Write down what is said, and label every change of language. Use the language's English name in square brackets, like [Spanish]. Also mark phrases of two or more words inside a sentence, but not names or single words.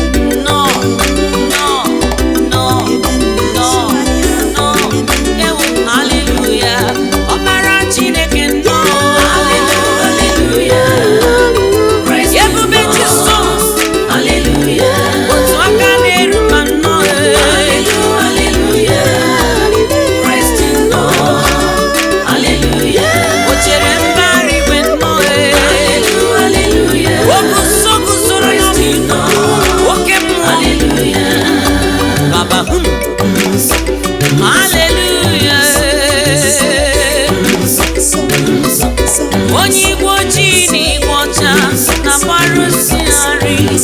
[Igbo] Nnọọ, nnọọ, nnọọ, nnọọ, nnọọ. Ewo, hallelujah. Ọkpara Chineke, nnọọ. [English] Hallelujah. Praise [Igbo] Ebube Jizọs. [English] Hallelujah. [Igbo] Otu aka na-eru mba nnọọ, eh. [English] Hallelujah, hallelujah. Christ in all. Hallelujah. [Igbo] O chere mba igwe nnọọ, eh. [English] Hallelujah, hallelujah. [Igbo] O guzo guzoro [English] Christ in all. [Igbo] oke mmụọ. Hallelujah. Baba, hmm. [English] Hallelujah. [Igbo] Onye igwe ojii na igwe ọcha na-akpọrọ isi nri.